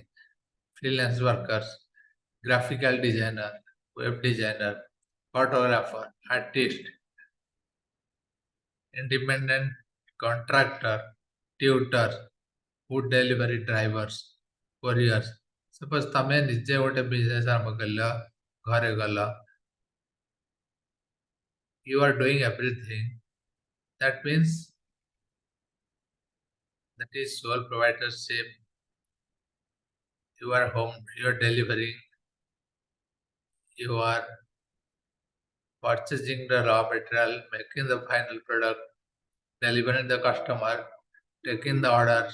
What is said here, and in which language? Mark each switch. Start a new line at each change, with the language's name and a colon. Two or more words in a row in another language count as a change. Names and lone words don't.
English: Freelance workers, graphical designer, web designer, photographer, artist, independent contractor, tutor, food delivery drivers, couriers.
Odia: Suppose ତମେ ନିଜେ ଗୋଟେ business ଆରମ୍ଭ କଲ, ଘରେ ଗଲ,
English: you are doing everything. That means that is sole proprietorship. You are home, you are delivering, you are purchasing the raw material, making the final product, delivering the customer, taking the order.